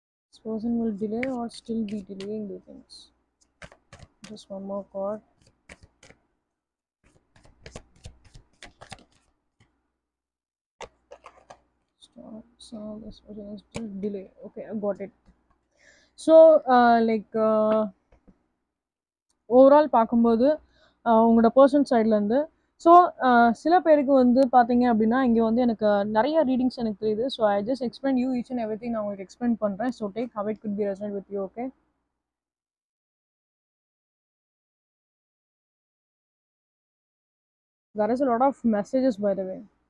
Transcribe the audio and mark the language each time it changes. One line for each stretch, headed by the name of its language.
English: This person will delay or still be delaying the things. Just one more card. So this person is still delay. Okay, I got it.
Tamil: So like overall பார்க்கும்போது உங்களோட person சைட்லேருந்து so சில பேருக்கு வந்து பார்த்தீங்க அப்படின்னா இங்கே வந்து எனக்கு நிறைய ரீடிங்ஸ் எனக்கு தெரியுது.
English: So I just explain you each and everything.
Tamil: நான் உங்களுக்கு எக்ஸ்பிளைன் பண்ணுறேன்.
English: So take how it could be resonate with you. Okay, there is a lot of messages by the way.